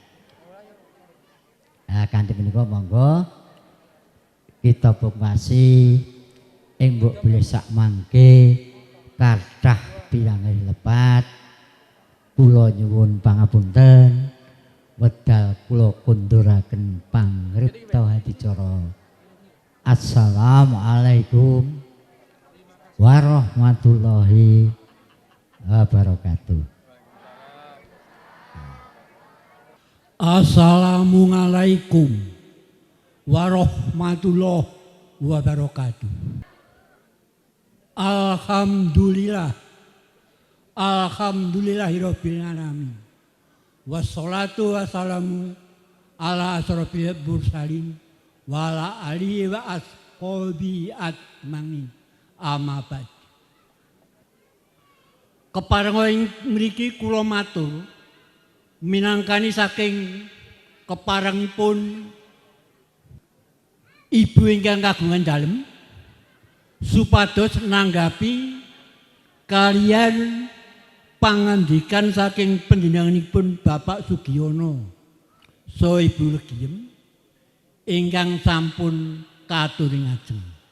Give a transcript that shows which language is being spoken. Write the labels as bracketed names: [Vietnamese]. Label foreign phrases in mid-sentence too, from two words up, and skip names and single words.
[Javanese] Kanthi menika monggo kita pungkasi ing mbok bilih sak mangke kathah pirangi lepat kula nyuwun pangapunten wedal kula kunduraken pangripta hadicara. [Arabic] السلام عليكم ورحمة الله وبركاته. السلام عليكم ورحمة الله وبركاته. الحمد لله. الحمد لله رب العالمين. والصلاة والسلام على أشرف المرسلين وعلى آله وأصحابه أجمعين. أما بعد. [Javanese] Keparenga mriki kula matur minangkani saking keparengipun Ibu ingkang kagungan dalem supados nanggapi kalian pangandikan saking panjenenganipun Bapak Sugiono saha Ibu Legiem ingkang sampun katuring ajeng.